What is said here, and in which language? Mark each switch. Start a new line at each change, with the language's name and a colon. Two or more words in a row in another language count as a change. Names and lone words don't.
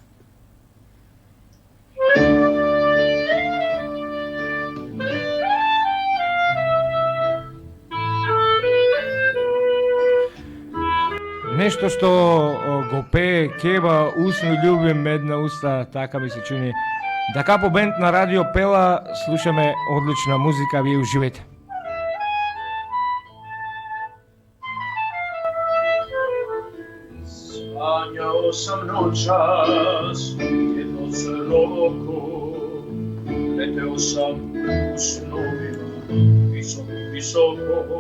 Macedonian: Нешто што го пее Кева, усно љубим една уста, така ми се чини. Да Капо бенд на Радио Пела, слушаме одлична музика, вие уживете.
Serbian: Sanjao sam noćas, jedno crno oko, leteo sam u snovima, visoko, visoko.